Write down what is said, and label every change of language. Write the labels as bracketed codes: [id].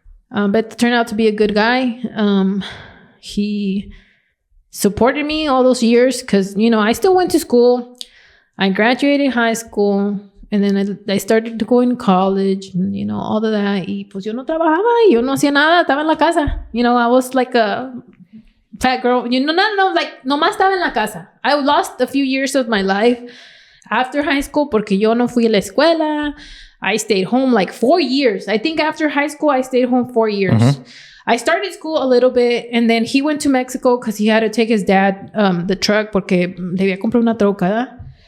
[en] But turned out to be a good guy. He supported me all those years because, you know, I still went to school. I graduated high school, and then I started to go in college, and, you know, all of that. [es] Y pues yo no trabajaba, yo no hacía nada, estaba en la casa. [en] You know, I was like a fat girl. You know, like, [es] nomás estaba en la casa. [en] I lost a few years of my life after high school [es] porque yo no fui a la escuela. [en] I stayed home like 4 years. I think after high school, I stayed home 4 years. I started school a little bit, and then he went to Mexico because he had to take his dad the truck [es] porque debía comprar una troca.